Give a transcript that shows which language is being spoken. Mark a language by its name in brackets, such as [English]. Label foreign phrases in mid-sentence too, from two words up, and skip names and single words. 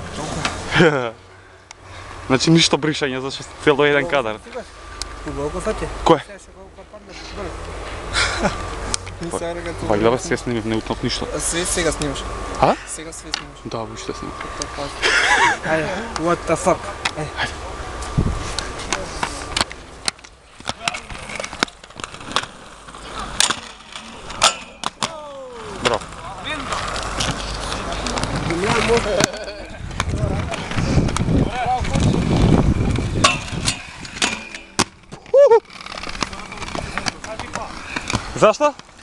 [Macedonian] Значи ништо бришање, зашто цело еден кадар. Колку саќе? Кој? Сега Вајде бе, се снимив, не утнав ништо. Све сега снимаш. А? Сега све снимаш. Да, уште снимав. Ајде, [English] what the fuck? [Macedonian] Браво. Зашто?